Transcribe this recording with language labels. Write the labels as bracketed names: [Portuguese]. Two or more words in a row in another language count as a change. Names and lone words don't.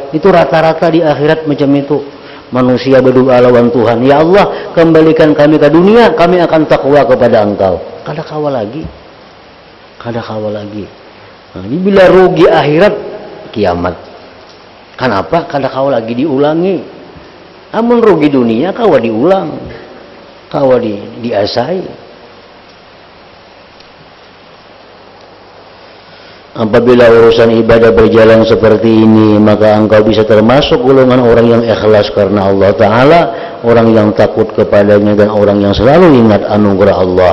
[Indonesian] Itu rata-rata di akhirat macam itu. Manusia berdoa lawan Tuhan, ya Allah, kembalikan kami ke dunia, kami akan takwa kepada Engkau. [Banjar] Kada kawa lagi, kada kawa lagi. [Indonesian] Nah, ini bila rugi akhirat, kiamat. Kenapa? [Banjar] Kada kawa lagi diulangi. Amun rugi dunia, kawa diulang, kawa diasai. [Indonesian] Apabila urusan ibadah berjalan seperti ini, maka engkau bisa termasuk golongan orang yang ikhlas karena Allah Ta'ala, orang yang takut kepadanya dan orang yang selalu ingat anugerah Allah.